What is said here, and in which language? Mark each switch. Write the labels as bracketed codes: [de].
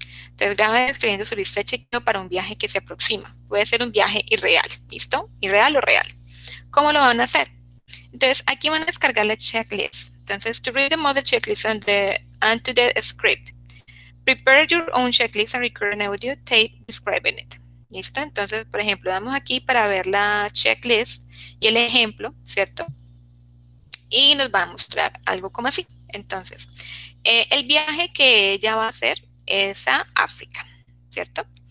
[es] Entonces graban escribiendo su lista de chequeo para un viaje que se aproxima. Puede ser un viaje irreal, ¿listo? Irreal o real. ¿Cómo lo van a hacer? Entonces aquí van a descargar la checklist. [en] Entonces, to read the model checklist and to the script. Prepare your own checklist and record an audio tape describing it. [es] ¿Listo? Entonces, por ejemplo, damos aquí para ver la checklist y el ejemplo, ¿cierto? Y nos va a mostrar algo como así. Entonces, el viaje que ella va a hacer es a África, ¿cierto?